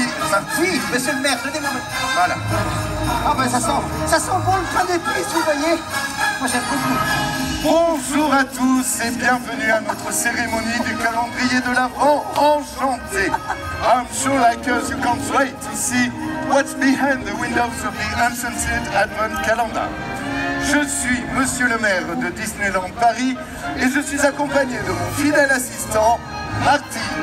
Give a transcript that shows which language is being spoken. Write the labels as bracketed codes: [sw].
[fr] Marty, monsieur le maire, donnez-moi votre... Voilà. Ah ben ça sent bon le pain d'épices, vous voyez. Moi j'aime beaucoup. Bonjour à tous et bienvenue à notre cérémonie du calendrier de l'Avent. Enchanté. [en] I'm sure like us you can't wait to see what's behind the windows of the Uncensored Advent Calendar. [fr] Je suis monsieur le maire de Disneyland Paris et je suis accompagné de mon fidèle assistant, Marty.